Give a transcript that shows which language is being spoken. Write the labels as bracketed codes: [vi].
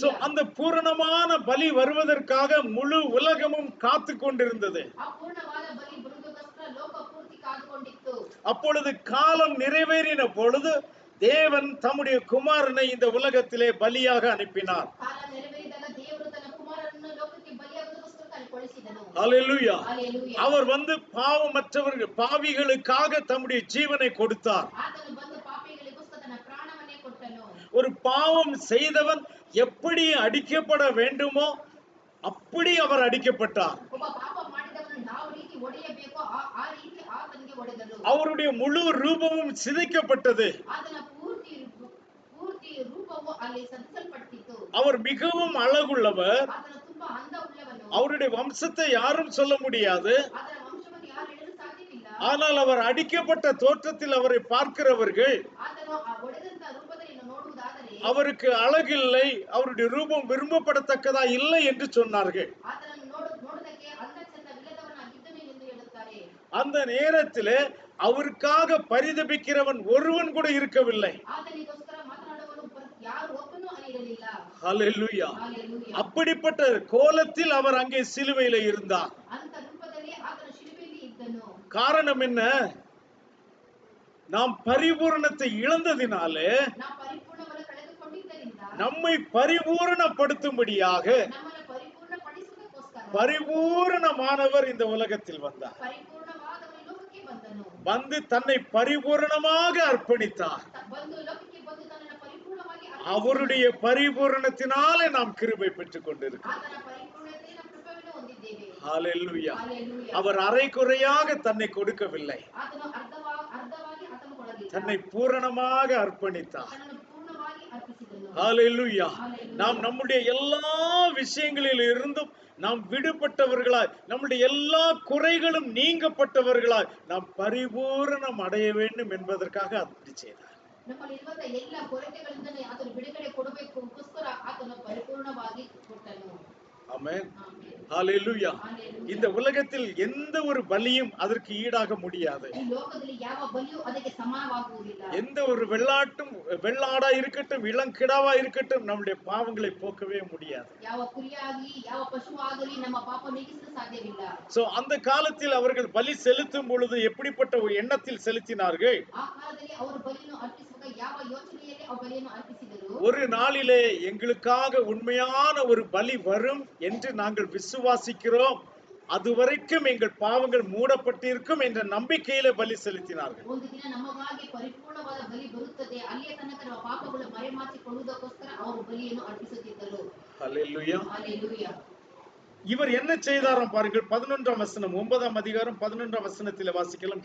[ta] So அந்த பூரணமான பலி வருவதற்காக முழு உலகமும் காத்து கொண்டிருந்தது. [kn] ಅಪೂರ್ಣವಾದ ಬಲಿ ಬರುವುದಕ್ಕೋಸ್ಕರ ಲೋಕ ಪೂರ್ತಿ ಕಾದುಕೊಂಡಿತ್ತು. [ta] அப்பொழுது காலம் நிறைவேறின பொழுது தேவன் தம்முடைய குமாரனை இந்த உலகத்திலே பலியாக அனுப்பினார். [kn] ಕಾಲ ನೆರವೇರಿದಾಗ ದೇವರು ತನ್ನ ಕುಮಾರನನ್ನು ಲೋಕಕ್ಕೆ ಬಲಿಯಾಗುವುದಕ್ಕೋಸ್ಕರ ಕಳುಹಿಸಿದನು. [en] Hallelujah. Hallelujah. [ta] அவர் வந்து பாவமற்றவர்கள் பாவிகளுக்காக தம்முடைய ஜீவனை கொடுத்தார். [kn] ಆತನು ಬಂದು ಪಾಪಿಗಳಿಗೋಸ್ಕರ ತನ್ನ ಪ್ರಾಣವನ್ನೇ ಕೊಟ್ಟನು. [ta] ஒரு பாவம் செய்தவன் எப்படி அடிக்கப்பட வேண்டுமோ அப்படி அவர் அடிக்கப்பட்டார். [kn] ಒಬ್ಬ ಪಾಪ ಮಾಡಿದವನು ಯಾವ ರೀತಿ ಹೊಡೆಯಬೇಕೋ ಆ ರೀತಿ ಆತನಿಗೆ ಹೊಡೆದನು. [ta] அவருடைய முழு ரூபமும் சிதைக்கப்பட்டது. [kn] ಆತನ ಪೂರ್ತಿ ರೂಪವು ಅಲ್ಲಿ ಸರಿಸಲ್ಪಟ್ಟಿತು. [ta] அவர் மிகவும் அழகுள்ளவர். [kn] ಆತನ ತುಂಬಾ ಅಂದ ಉಳ್ಳವನು. [ta] அவருடைய வம்சத்தை யாரும் சொல்ல முடியாது. [kn] ಆತನ ವಂಶವನ್ನು ಯಾರು ಹೇಳಲು ಸಾಧ್ಯವಿಲ್ಲ. [ta] ஆனால் அவர் அடிக்கப்பட்ட தோற்றத்தில் அவரை பார்க்கிறவர்கள் [kn] ಆತನು ಆ ಹೊಡೆದಂತ ರೂಪದಲ್ಲಿ ನೋಡುವುದಾದರೆ [ta] அவருக்கு அழகில்லை, அவருடைய ரூபம் விரும்பப்படத்தக்கதா இல்லை என்று சொன்னார்கள். [kn] ಆತನನ್ನು ನೋಡುವುದಕ್ಕೆ ಅಂದ ಚಂದವಿಲ್ಲದವನಾಗಿದ್ದನು ಎಂದು ಹೇಳುತ್ತಾರೆ. [ta] அந்த நேரத்திலே அவருக்காக பரிதபிக்கிறவன் ஒருவன் கூட இருக்கவில்லை. [kn] ಆತನಿಗೋಸ್ಕರ ಮಾತನಾಡುವವನು ಯಾರು ಒಬ್ಬನೂ ಅಲ್ಲಿ ಇರಲಿಲ್ಲ. [ta] ஹல்லேலூயா. [en] Hallelujah. [ta] அப்படிப்பட்ட கோலத்தில் அவர் அங்கே சிலுவையிலே இருந்தார். [kn] ಅಂತ ರೂಪದಲ್ಲಿ ಆತನ ಶಿಲುಬೆಯಲ್ಲಿ ಇದ್ದನು. [ta] காரணம் என்ன? நாம் பரிபூரணத்தை இழந்ததினாலே [kn] ನಾವು ಪರಿಪೂರ್ಣವನ್ನು ಕಳೆದುಕೊಂಡಿದ್ದರಿಂದ [ta] நம்மை பரிபூரணப்படுத்தும்படியாக [kn] ನಮ್ಮನ್ನು ಪರಿಪೂರ್ಣಪಡಿಸುವುದಕ್ಕೋಸ್ಕರ [ta] பரிபூரணமானவர் இந்த உலகத்தில் வந்தார். [kn] ಪರಿಪೂರ್ಣವಾದವನು ಲೋಕಕ್ಕೆ ಬಂದನು. [ta] வந்து தன்னை பரிபூரணமாக அர்ப்பணித்தார். [kn] ಬಂದು ಲೋಕಕ್ಕೆ ಬಂದು ತನ್ನನ್ನು ಪರಿಪೂರ್ಣವಾಗಿ [ta] அவருடைய பரிபூரணத்தினாலே நாம் கிருபை பெற்றுக் கொண்டிருக்கிறோம். [kn] ಆತನ ಪರಿಪೂರ್ಣತೆಯ ಕೃಪೆಯನ್ನು ಹೊಂದಿದ್ದೇವೆ. [ta] ஹல்லேலூயா. [en] Hallelujah. [ta] அவர் அரைகுறையாக தன்னை கொடுக்கவில்லை. [kn] ಆತನು ಅರ್ಧವಾಗಿ ಆತನು ಕೊಡಲಿಲ್ಲ. [ta] தன்னை பூரணமாக அர்ப்பணித்தார். [kn] ತನ್ನನ್ನು ಪೂರ್ಣವಾಗಿ ಅರ್ಪಿಸಿದನು. [ta] ஹல்லேலூயா. [en] Hallelujah. [ta] நாம் நம்முடைய எல்லா விஷயங்களில் இருந்தும் நாம் விடுபட்டவர்களாய், நம்முடைய எல்லா குறைகளும் நீங்கப்பட்டவர்களாய் நாம் பரிபூரணம் அடைய வேண்டும் என்பதற்காக அப்படி செய்தார். [kn] ನಮ್ಮಲ್ಲಿರುವಂತ ಎಲ್ಲ ಕೊರತೆಗಳಿಂದ ಆತನು ಬಿಡುಗಡೆ ಕೊಡಬೇಕೋಸ್ಕರ ಆತನು ಪರಿಪೂರ್ಣವಾಗಿ ಕೊಟ್ಟನು. [ta] ஆமென். [kn] ಆಮೆನ್. [ta] ஹல்லேலூயா. [en] Hallelujah. [ta] இந்த உலகத்தில் எந்த ஒரு பலியும் அதற்கு ஈடாக முடியாது. [kn] ಈ ಲೋಕದಲ್ಲಿ ಯಾವ ಬಲಿಯೂ ಅದಕ್ಕೆ ಸಮಾನವಾಗುವುದಿಲ್ಲ. [ta] எந்த ஒரு வெள்ளாடா இருக்கட்டும், இளங்கிடாவா இருக்கட்டும், நம்முடைய பாவங்களை போக்கவே முடியாது. [kn] ಯಾವ ಕುರಿಯಾಗಲಿ ಯಾವ ಪಶು ಆಗಲಿ ನಮ್ಮ ಪಾಪ ನೀಗಿಸಲು ಸಾಧ್ಯವಿಲ್ಲ. [ta] சோ அந்த காலத்தில் அவர்கள் பலி செலுத்தும் பொழுது எப்படிப்பட்ட ஒரு எண்ணத்தில் செலுத்தினார்கள்? [kn] ಆ ಕಾಲದಲ್ಲಿ ಅವರು ಬಲಿಯನ್ನು ಅರ್ಪಿಸುವಾಗ ಯಾವ ಯೋಚನೆಯಲ್ಲಿ ಆ ಬಲಿಯನ್ನು ಅರ್ಪಿಸಿದರು? [ta] ஒரு நாளிலே எங்களுக்காக உண்மையான ஒரு பலி வரும் என்று நாங்கள் விசுவாசிக்கிறோம், அதுவரைக்கும் எங்கள் பாவங்கள் மூடப்பட்டிருக்கும் என்ற நம்பிக்கையில பலி செலுத்தினார்கள். [kn] ಒಂದು ದಿನ ನಮಗಾಗಿ ಪರಿಪೂರ್ಣವಾದ ಬಲಿ ಬರುತ್ತದೆ, ಅಲ್ಲಿಯ ತನಕ ನಮ್ಮ ಪಾಪಗಳು ಮರೆಮಾಚಿಕೊಳ್ಳುವುದಕ್ಕೋಸ್ಕರ ಅವರು ಬಲಿಯನ್ನು ಅರ್ಪಿಸುತ್ತಿದ್ದರು. [ta] ஹல்லேலூயா. [en] Hallelujah. [ta] இவர் என்ன செய்தாராம் பாருங்கள். 11ஆம் வசனம், 9ஆம் அதிகாரம் 11ஆம் வசனத்திலே வாசிக்கலாம்.